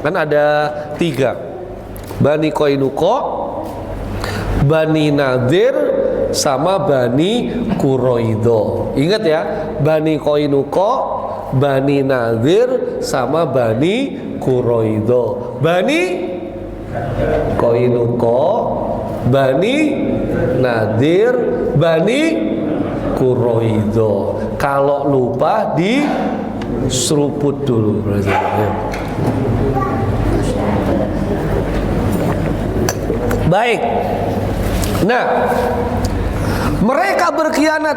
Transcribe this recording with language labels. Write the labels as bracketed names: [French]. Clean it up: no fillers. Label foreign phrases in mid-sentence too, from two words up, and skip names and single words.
[Indonesian] Kan ada 3, Bani Qainuqa, Bani Nadir, sama Bani Quraidah. Ingat ya, Bani Qainuqa, Bani Nadir, sama Bani Quraidah. Bani Qainuqa, Bani Nadir, Bani Quraidah. Kalau lupa di seruput dulu. Baik. Nah, mereka berkhianat.